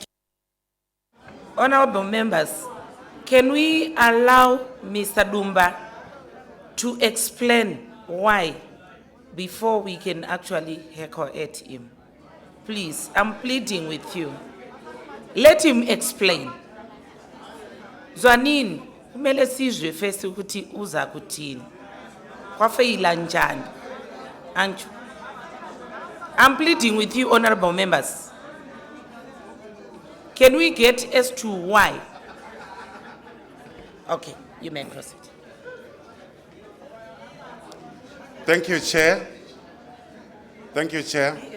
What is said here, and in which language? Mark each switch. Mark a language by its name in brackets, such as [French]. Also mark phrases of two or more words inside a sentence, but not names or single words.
[English] Honorable members, can we allow Mr. Dumba to explain why before we can actually heckle at him? Please, I'm pleading with you. Let him explain. [North Ndebele] Zwanini, kumele sizwe first ukuthi uza kuthini. Kwafeyila njani. Anju. [English] I'm pleading with you, honorable members. Can we get as to why? Okay, you may proceed. Thank you, Chair. Thank you, Chair.